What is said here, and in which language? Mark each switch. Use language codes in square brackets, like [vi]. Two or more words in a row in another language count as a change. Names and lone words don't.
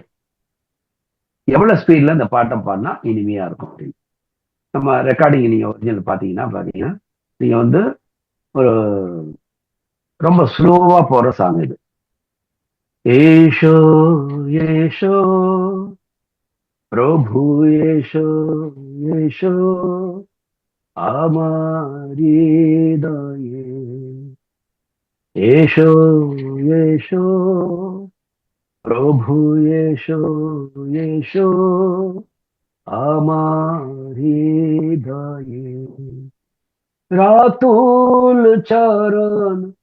[ta] எவ்வளவு ஸ்பீட்ல இந்த பாட்டை பாடினா இனிமையா இருக்கும் அப்படின்னு. நம்ம ரெக்கார்டிங் நீங்க ஒரிஜினல் பாத்தீங்கன்னா நீங்க வந்து ஒரு ரொம்ப ஸ்லோவா போற சாங் இது. [bn] এসো এসো প্রভু এসো এসো আমার হৃদয়ে এসো এসো প্রভু এসো এসো আমার হৃদয়ে রাতুল চরণ